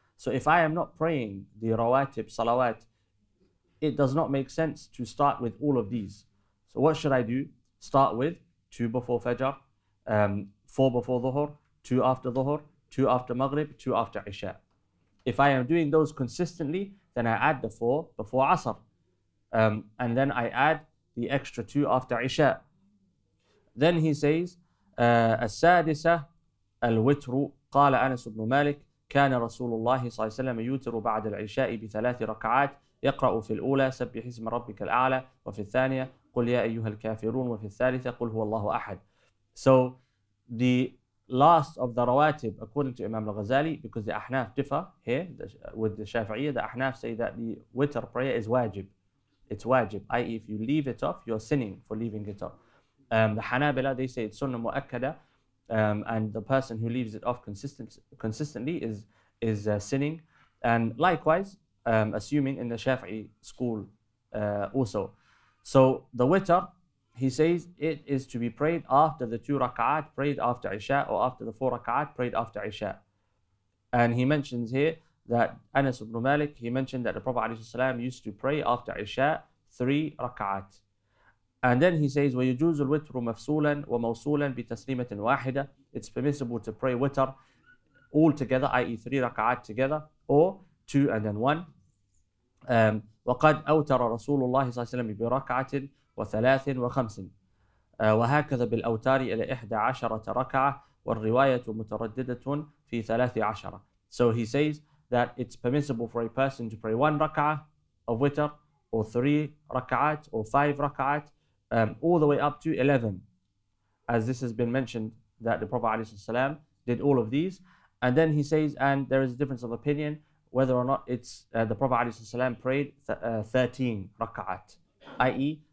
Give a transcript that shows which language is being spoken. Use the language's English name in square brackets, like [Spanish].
[English] So if I am not praying the rawatib, salawat, it does not make sense to start with all of these. So what should I do? Start with 2 before Fajr, 4 before Dhuhr, 2 after Dhuhr, 2 after Maghrib, 2 after Isha. If I am doing those consistently, then I add the 4 before Asr. And then I add the extra 2 after Isha. Then he says, [Arabic] السادسة الوتر قال أنس بن مالك كان رسول الله صلى الله عليه وسلم يوتر بعد العشاء ب3 ركعات يقرأ في الأولى سبح اسم ربك الأعلى وفي الثانية قل يا أيها الكافرون وفي الثالثة قل هو الله أحد. [English] So the last of the rawatib, according to Imam al-Ghazali, because the Ahnaf differ here with the Shafi'iyya, the Ahnaf say that the witr prayer is wajib. It's wajib, i.e. if you leave it off, you're sinning for leaving it off. The Hanabila, they say it's sunnah mu'akkada, and the person who leaves it off consistently is sinning. And likewise, assuming in the Shafi'i school also. So the witr, he says it is to be prayed after the 2 rak'at prayed after Isha, or after the 4 rak'at prayed after Isha. And he mentions here that Anas ibn Malik, he mentioned that the Prophet ﷺ used to pray after Isha 3 rak'at. And then he says, [Arabic] وَيُجُوزُ الْوِتْرُ مَفْصُولًا وَمَوْصُولًا بِتَسْلِيمَةٍ وَاحِدَةٍ. [English] It's permissible to pray witr all together, i.e. 3 rak'at together, or 2 and then 1. [Arabic] وقد أوتر رسول الله صلى الله عليه وسلم بركعة و3 و5 وهكذا بالأوتار إلى 11 ركعة والرواية مترددة في 13. [English] So he says that it's permissible for a person to pray 1 rak'ah of witr, or 3 rak'at, or 5 rak'at, all the way up to 11, as this has been mentioned that the Prophet ﷺ did all of these. And then he says, and there is a difference of opinion whether or not it's the Prophet ﷺ prayed 13 rak'at, i.e.